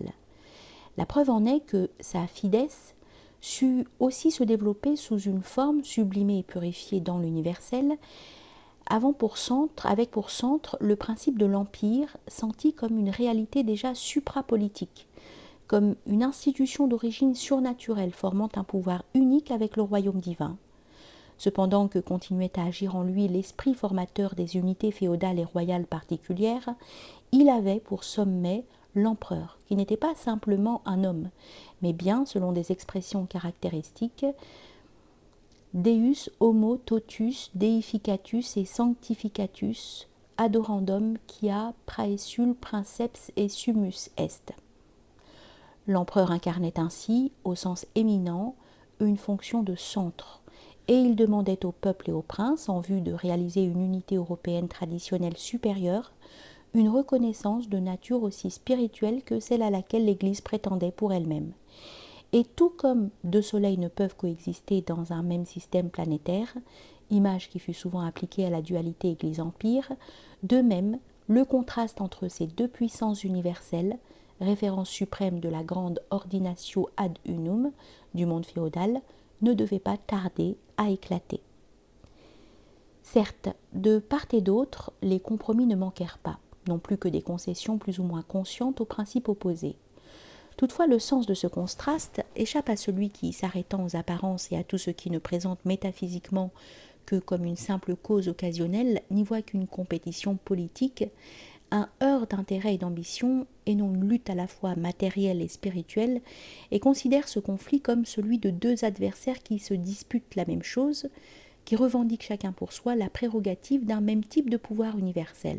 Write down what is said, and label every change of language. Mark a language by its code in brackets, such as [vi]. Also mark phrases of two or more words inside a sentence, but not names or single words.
[fr] La preuve en est que sa fides sut aussi se développer sous une forme sublimée et purifiée dans l'universel, avec pour centre le principe de l'empire senti comme une réalité déjà suprapolitique, comme une institution d'origine surnaturelle formant un pouvoir unique avec le royaume divin. Cependant que continuait à agir en lui l'esprit formateur des unités féodales et royales particulières, il avait pour sommet l'empereur, qui n'était pas simplement un homme, mais bien, selon des expressions caractéristiques, [la] Deus homo totus deificatus et sanctificatus adorandum quia praesul princeps et sumus est. [fr] L'empereur incarnait ainsi, au sens éminent, une fonction de centre, et il demandait au peuple et aux princes, en vue de réaliser une unité européenne traditionnelle supérieure, une reconnaissance de nature aussi spirituelle que celle à laquelle l'Église prétendait pour elle-même. Et tout comme deux soleils ne peuvent coexister dans un même système planétaire, image qui fut souvent appliquée à la dualité Église-Empire, de même, le contraste entre ces deux puissances universelles, référence suprême de la grande [la] ordinatio ad unum [fr] du monde féodal, ne devait pas tarder à éclater. Certes, de part et d'autre, les compromis ne manquèrent pas, non plus que des concessions plus ou moins conscientes aux principes opposés. Toutefois, le sens de ce contraste échappe à celui qui, s'arrêtant aux apparences et à tout ce qui ne présente métaphysiquement que comme une simple cause occasionnelle, n'y voit qu'une compétition politique, un heurt d'intérêt et d'ambition, et non une lutte à la fois matérielle et spirituelle, et considère ce conflit comme celui de deux adversaires qui se disputent la même chose, qui revendiquent chacun pour soi la prérogative d'un même type de pouvoir universel.